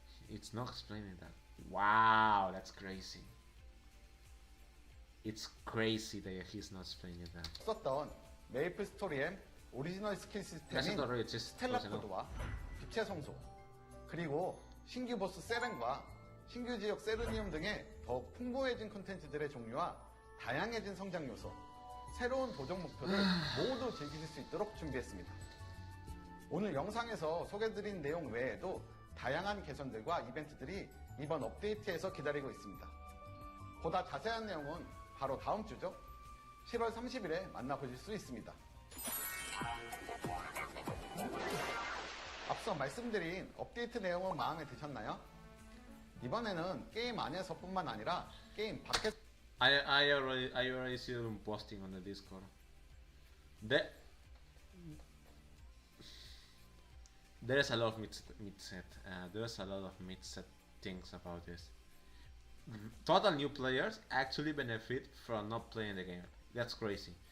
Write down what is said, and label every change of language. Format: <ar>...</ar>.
<en>It's not explaining that. Wow, that's crazy. It's crazy that he's not explaining that.</en> <ko>썼던 메이플 스토리의 오리지널 스킬 시스템인 스텔라 코드와 빛의 성소, 그리고 신규 보스 세렌과 신규 지역 세르니움 등의 더욱 풍부해진 콘텐츠들의 종류와 다양해진 성장 요소, 새로운 도전 목표를 모두 즐기실 수 있도록 준비했습니다. 오늘 영상에서 소개드린 내용 외에도 다양한 개선들과 이벤트들이 이번 업데이트에서 기다리고 있습니다. 보다 자세한 내용은 바로 다음 주죠. 7월 30일에 만나보실 수 있습니다. 앞서 말씀드린 업데이트 내용은 마음에 드셨나요? 이번에는 게임 안에서뿐만 아니라 게임 밖에서</ko> <en>I already see them posting on the Discord. There's a lot of mid-set. There's a lot of mid-set things about this. Total new players actually benefit from not playing the game. That's crazy.</en>